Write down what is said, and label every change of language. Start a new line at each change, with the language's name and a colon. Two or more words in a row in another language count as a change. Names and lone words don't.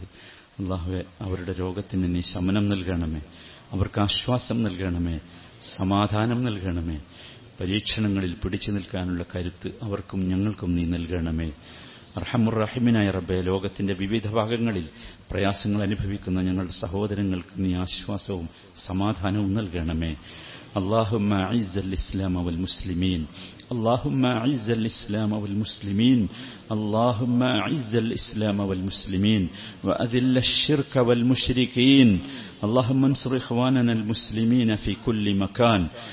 Malayalam: അല്ലാഹുവേ, അവരുടെ രോഗത്തിന് നീ ശമനം നൽകണമേ, അവർക്ക് ആശ്വാസം നൽകണമേ, സമാധാനം നൽകണമേ. പരീക്ഷണങ്ങളിൽ പിടിച്ചു നിൽക്കാനുള്ള കരുത്ത് അവർക്കും ഞങ്ങൾക്കും നീ നൽകണമേ. റഹ്മുർ-റഹീമിനായ റബ്ബേ, ലോകത്തിന്റെ വിവിധ ഭാഗങ്ങളിൽ പ്രയാസങ്ങൾ അനുഭവിക്കുന്ന ഞങ്ങളുടെ സഹോദരങ്ങൾക്ക് നീ ആശ്വാസവും സമാധാനവും നൽകണമേ.
Arabic: اللهم أعز الإسلام والمسلمين، اللهم أعز الإسلام والمسلمين، اللهم أعز الإسلام والمسلمين وأذل الشرك والمشركين. اللهم انصر إخواننا المسلمين في كل مكان.